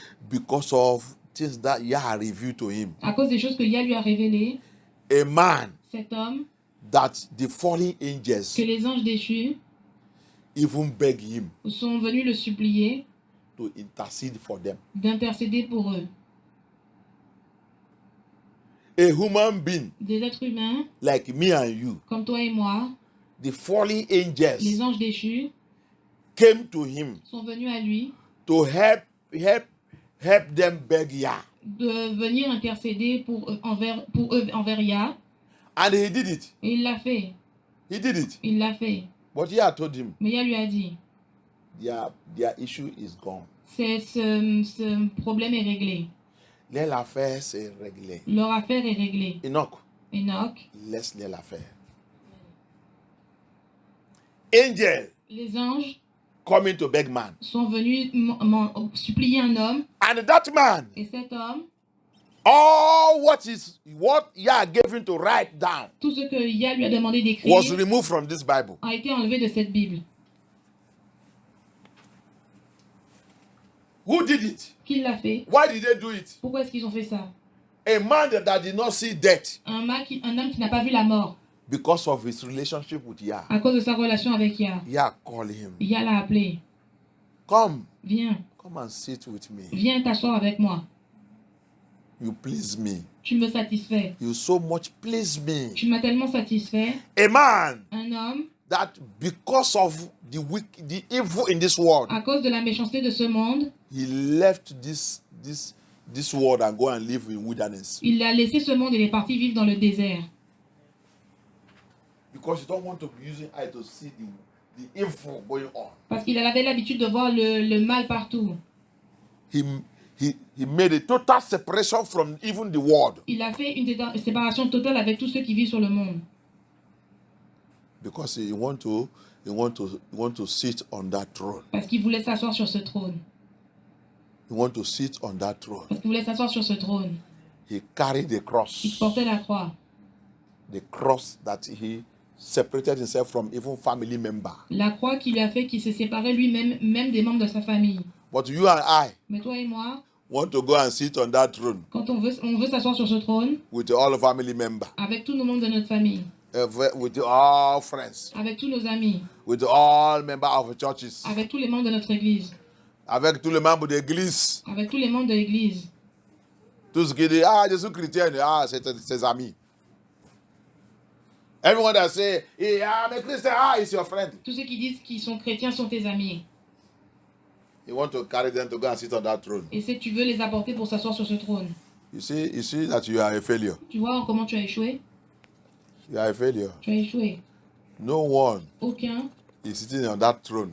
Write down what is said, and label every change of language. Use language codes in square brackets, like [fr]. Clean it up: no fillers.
[en] because of things that Yah revealed to him, [fr] à cause des choses que Yah lui a révélées, [en] a man [fr] cet homme, [en] that the fallen angels [fr] que les anges déchus [en] even beg him [fr] sont venus le supplier [en] to intercede for them. [fr] d'intercéder pour eux. [en] A human being [fr] Des êtres humains, [en] like me and you, [fr] comme toi et moi, [en] the fallen [fr] les [en] angels [fr] anges déchus, [en] came to him [fr] sont venus à lui [en] to help them beg Yah. [fr] de venir intercéder pour eux envers Yah. [en] And he did it. [fr] Et il l'a fait. [en] He did it. [fr] Il l'a fait. [en] But Yah told him, [fr] Mais Yah lui a dit, [en] their issue is gone. [fr] ce problème est réglé. L'affaire c'est réglé. Leur affaire est réglée. [en] Enoch, [fr] Enoch, laisse l'affaire. [en] Angel [fr] les anges [en] coming to beg man. [fr] sont venus supplier un homme. [en] And that man, [fr] Et cet homme, [en] all what Yah gave him to write down [fr] tout ce que Yah lui a demandé d'écrire [en] was removed from this Bible. [fr] a été enlevé de cette Bible. [en] Who did it? [fr] Qui l'a fait? [en] Why did they do it? [fr] Pourquoi est-ce qu'ils ont fait ça? [en] A man that did not see death [fr] Un homme qui n'a pas vu la mort [en] because of his relationship with Yah. [fr] à cause de sa relation avec Yah. [en] Yah called him. [fr] Yah l'a appelé. [en] Come [fr] Viens, [en] and sit with me. [fr] viens t'asseoir avec moi. [en] You please me. [fr] Tu me satisfais. [en] You so much please me. [fr] Tu m'as tellement satisfait. [en] A man [fr] Un homme, [en] that because of the evil in this world, [fr] à cause de la méchanceté de ce monde, [en] he left this world and go and live in wilderness. [fr] il a laissé ce monde et il est parti vivre dans le désert. [en] Because you don't want to be using eye to see the evil going on. [fr] Parce qu'il avait l'habitude de voir le mal partout. [en] He made a total separation from even the world. [fr] Il a fait une séparation totale avec tous ceux qui vivent sur le monde. [en] Because he want to sit on that throne. [fr] Parce qu'il voulait s'asseoir sur ce trône. [en] He want to sit on that throne. [fr] Parce qu'il voulait s'asseoir sur ce trône. [en] He carried the cross. [fr] Il portait la croix. [en] The cross that he separated himself from even family member. [fr] La croix qui lui a fait qu'il s'est séparé lui-même, même des membres de sa famille. [en] But you and I [fr] Mais toi et moi, [en] want to go and sit on that throne [fr] quand on veut s'asseoir sur ce trône, [en] with all family members, [fr] avec tous nos membres de notre famille, [en] with all friends, [fr] avec tous nos amis, [en] with all members of churches, [fr] avec tous les membres de notre église, avec tous les membres de l'église. avec tous les membres de l'église. Tous qui disent, Jésus chrétien, c'est ses amis. [en] Everyone that say, I'm a Christian, it's your friend. [fr] Tous ceux qui disent qu'ils sont chrétiens sont tes amis. [en] You want to carry them to go and sit on that throne. [fr] Et si tu veux les apporter pour s'asseoir sur ce trône, [en] You see that you are a failure. [fr] tu vois comment tu as échoué? [en] You are a failure. [fr] Tu as échoué. [en] No one [fr] Aucun [en] is sitting on that throne